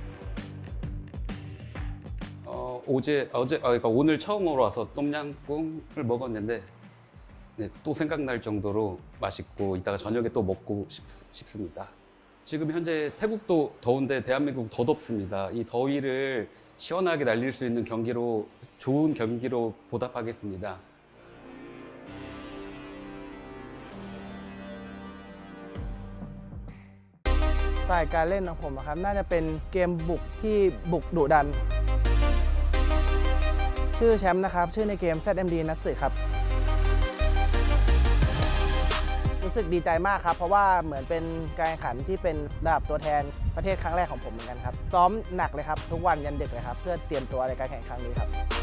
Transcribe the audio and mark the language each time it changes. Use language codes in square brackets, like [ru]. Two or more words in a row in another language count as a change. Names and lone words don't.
[ko] 그러니까 오늘 처음으로 와서 똠양꿍을 먹었는데 네, 또 생각날 정도로 맛있고 이따가 저녁에 또 먹고 싶습니다. 지금 현재 태국도 더운데 대한민국 더 덥습니다. 이 더위를 시원하게 날릴 수 있는 경기로 좋은 경기로 보답하겠습니다. [th] สไตล์การเล่นของผมนะครับน่าจะเป็นเกมบุกที่บุกดุดันชื่อแชมป์นะครับชื่อในเกม FCM นัทสึครับรู้สึกดีใจมากครับเพราะว่าเหมือนเป็นการแข่งขันที่เป็นระดับตัวแทนประเทศครั้งแรกของผมเหมือนกันครับซ้อมหนักเลยครับทุกวันยันดึกเลยครับเพื่อเตรียมตัวในการแข่งครั้งนี้ครับ